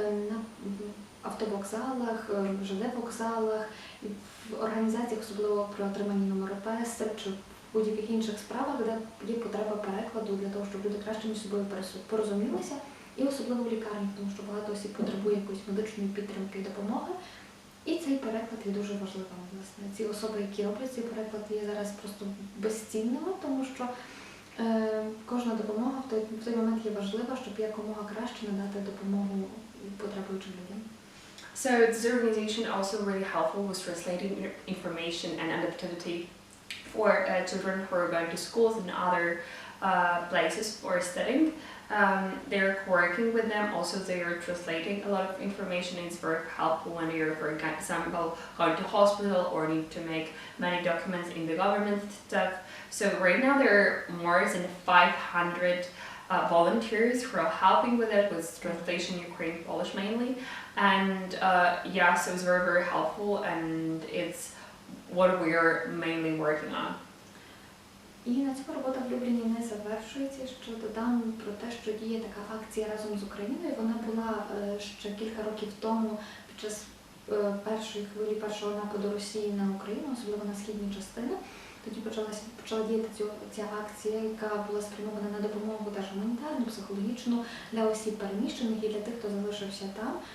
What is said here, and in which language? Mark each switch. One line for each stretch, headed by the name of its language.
Ukrainian: на автовокзалах, ЖД-вокзалах, і в організаціях, особливо при отриманні номеру ПЕС чи в будь-яких інших справах, де є потреба перекладу для того, щоб люди краще між собою порозумілися, і особливо в лікарнях, тому що багато осіб потребує якоїсь медичної підтримки і допомоги. І цей переклад є дуже важливим. Власне. Ці особи, які роблять цей переклад, є зараз просто безцінними, тому що кожна допомога в той момент є важлива, щоб якомога краще надати допомогу потребуючим людям.
English: So this organization also really helpful with translating information and adaptivity for children who are going to schools and other places for studying. They're working with them. Also, they are translating a lot of information. It's very helpful when you're, for example, going to hospital or need to make many documents in the government stuff. So right now there are more than 500 volunteers who are helping with it, with translation Ukrainian, Polish mainly. And yeah, so it's very, very helpful, and it's what we are mainly working on.
Ukrainian: І на цьому робота в Любліні не завершується. Ще додам про те, що діє така акція разом з Україною. Вона була ще кілька років тому під час першої хвилі першого нападу Росії на Україну, особливо на східні частини. Тоді почала діяти ця акція, яка була спрямована на допомогу теж гуманітарну, психологічну для осіб переміщених і для тих, хто залишився там.